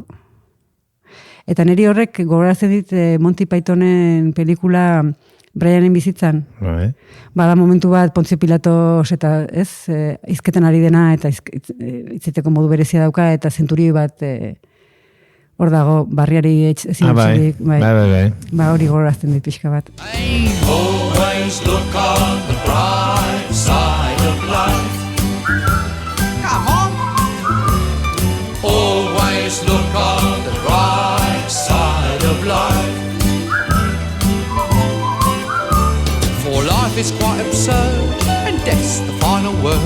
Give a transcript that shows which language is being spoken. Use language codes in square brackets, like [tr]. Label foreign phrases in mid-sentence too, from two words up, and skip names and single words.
[eu] Eta niri horrek gogoratzen dit Monty Pythonen pelikula Brianen bizitzan. Bada momentu bat Pontzio Pilatos eta hizketan ari dena eta hitziteko modu berezia dauka eta zenturioi bat hor dago barriari ezin utzirik. Bai. Hori gogoratzen dit pixka bat. [en] Always look on the bright side of life. Come on. Always look on the bright side of life. For life is quite absurd, and death's the final word.